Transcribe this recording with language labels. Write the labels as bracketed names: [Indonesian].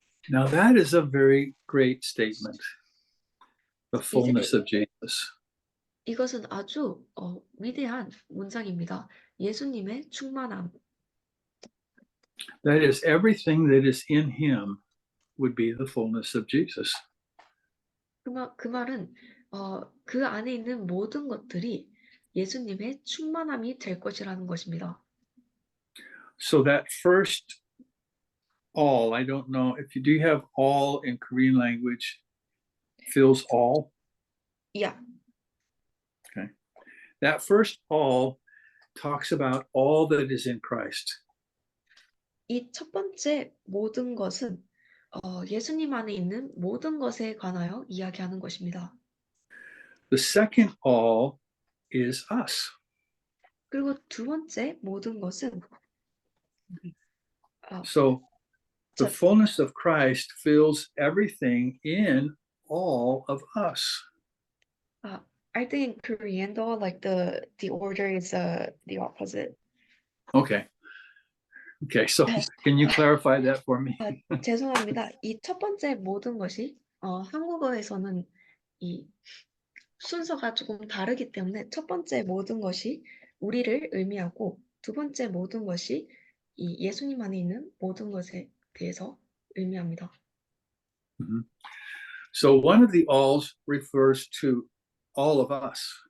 [English] Now, that is a very great statement, the fullness of Jesus. [Korean] 이것은 아주 위대한 문장입니다. 예수님의 충만함. [English] That is, everything that is in him would be the fullness of Jesus. [Korean] 그 말은 그 안에 있는 모든 것들이 예수님의 충만함이 될 것이라는 것입니다. [English] So that first all, I don't know if you do have all in Korean language, fills all. Yeah. That first all talks about all that is in Christ. [Korean] 이 첫 번째 모든 것은 예수님 안에 있는 모든 것에 관하여 이야기하는 것입니다. [English] The second all is us. [Korean] 그리고 두 번째 모든 것은 [English] So the [Korean] 자- [English] fullness of Christ fills everything in all of us. I think in Korean though, like the order is the opposite. Okay. Okay, so can you clarify that for me? [Korean] 죄송합니다. 이 첫 번째 모든 것이 한국어에서는 이 순서가 조금 다르기 때문에 첫 번째 모든 것이 우리를 의미하고 두 번째 모든 것이 이 예수님 안에 있는 모든 것에 대해서 의미합니다. Mhm. [English] So one of the alls refers to all of us.